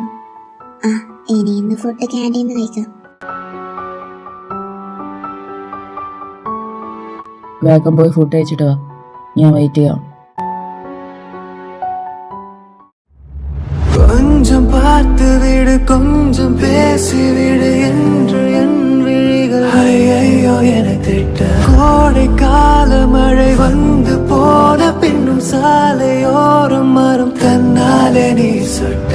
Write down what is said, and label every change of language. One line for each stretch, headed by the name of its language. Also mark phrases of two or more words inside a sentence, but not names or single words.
Malayalam: ആ, ഇനി ഇന്ന്
English: food canteen
Malayalam: കഴിക്കാം. വേഗം പോയി ഫുഡ് കഴിച്ചിട്ട് വാ, ഞാൻ വെയിറ്റ് ചെയ്യാം.
Tamil: கொஞ்சம் பார்த்து விடு, கொஞ்சம் பேசி விடு என்று என் விழிகள் ஐயோ என திட்ட. கோடை கால மழை வந்து போன பின்னும் சாலையோரம் மரம் தன்னாலே நீர் சொட்ட.